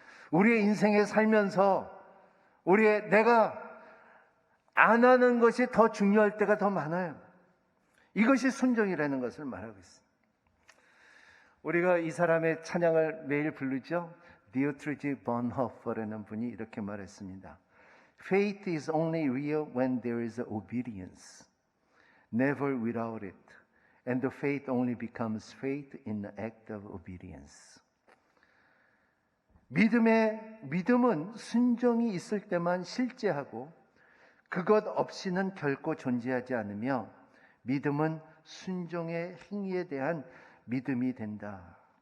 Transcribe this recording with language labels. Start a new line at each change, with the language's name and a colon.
Korean: 우리의 인생에 살면서 내가 안 하는 것이 더 중요할 때가 더 많아요. 이것이 순종이라는 것을 말하고 있습니다. 우리가 이 사람의 찬양을 매일 부르죠. 디오트리지 본호퍼라는 분이 이렇게 말했습니다.
English: Faith is only real when there is obedience, never without it. And the faith only becomes faith in the act of obedience.
Korean: 믿음은 순종이 있을 때만 실제하고 그것 없이는 결코 존재하지 않으며 믿음은 순종의 행위에 대한 믿음이 된다.